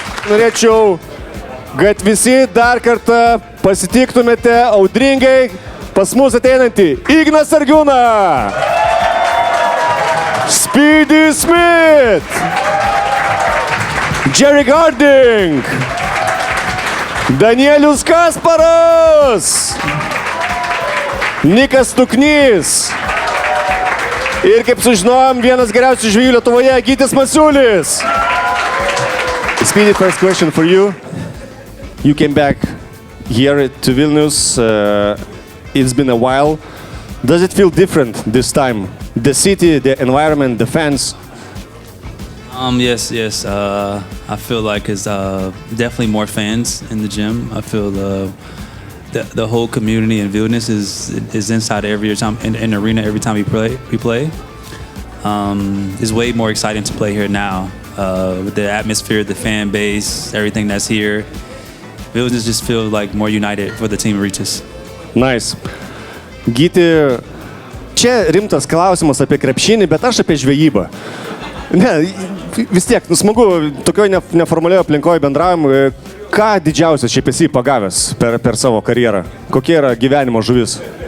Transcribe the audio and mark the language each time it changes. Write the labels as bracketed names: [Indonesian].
[Lithuanian] Norėčiau, kad visi dar kartą pasitiktumėte audringai pas mus ateinantį Igną Sargiūną, Speedy Smith, Jerry Garding, Danielius Kasparas, Nikas Tuknys. Ir kaip sužinojom, vienas geriausių žvejų Lietuvoje, Gytis Masiulis. [English] Speedy, first question for you. You came back here to Vilnius. It's been a while. Does it feel different this time? The city, the environment, the fans? Yes. I feel like it's definitely more fans in the gym. I feel the whole community in Vilnius is inside every time in the arena every time we play. It's way more exciting to play here now with the atmosphere, the fan base, everything that's here. Vilnius just feels like more united for the team reaches. Nice. [Lithuanian] Gyti, čia rimtas klausimas apie krepšinį, bet aš apie žvejybą. Ne, vis tiek, smagu, tokioje neformalioje aplinkoje bendravom. Ką didžiausias šiaip esi pagavęs per savo karjerą? Kokia yra gyvenimo žuvis?